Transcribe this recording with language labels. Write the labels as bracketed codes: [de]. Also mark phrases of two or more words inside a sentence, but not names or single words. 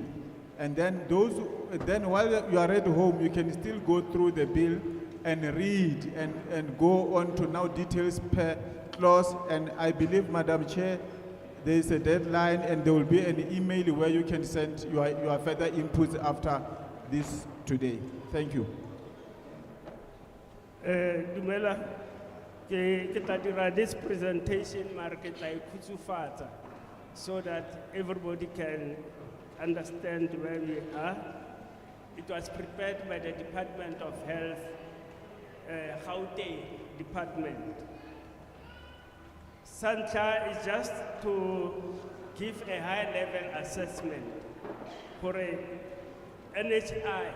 [en] And then while you are at home, you can still go through the bill and read and go on to now details per clause. And I believe, Madam Chair, there is a deadline and there will be an email where you can send your further inputs after this today. Thank you. [st] Dumela, ke tla dira [en] this presentation [st] mara ke tla e khutsufatsa [en] so that everybody can understand where we are. It was prepared by the Department of Health, Gauteng Department. Santla is just to give a high-level assessment for a NHI.